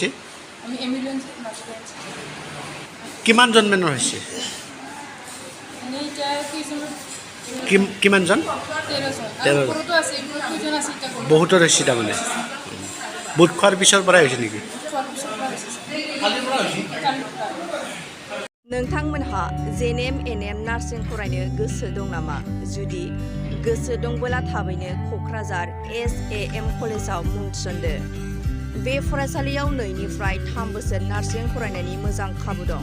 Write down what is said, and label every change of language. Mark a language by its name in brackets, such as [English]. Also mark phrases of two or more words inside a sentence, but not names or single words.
[Assamese] আমি এম্বুলেন্স নাৰ্ছ আনিছোঁ। কিমানজন মানুহৰ হৈছে? এনেই এতিয়া কেইজনৰ কিমানজন? 13জন। 13 আৰু ওপৰতো আছে, কেইজন আছে এতিয়া গম বহুতৰ হৈছে তাৰমানে? বুট খোৱাৰ পিছৰ পৰাই হৈছে নেকি? খোৱাৰ পিছৰ পৰা হৈছে কালিৰ পৰা। [Bodo] नोंथांमोनहा जेनेम एनएम नार्सिं फरायनो गोसो दं नामा? जुदि गोसो दंबोला थाबैनो क'क्राझार SAM कलेजाव मुं थिसनदो। बे फरायसालियाव 2निफ्राय 3 बोसोर नार्सिं फरायनायनि मोजां खाबु दं।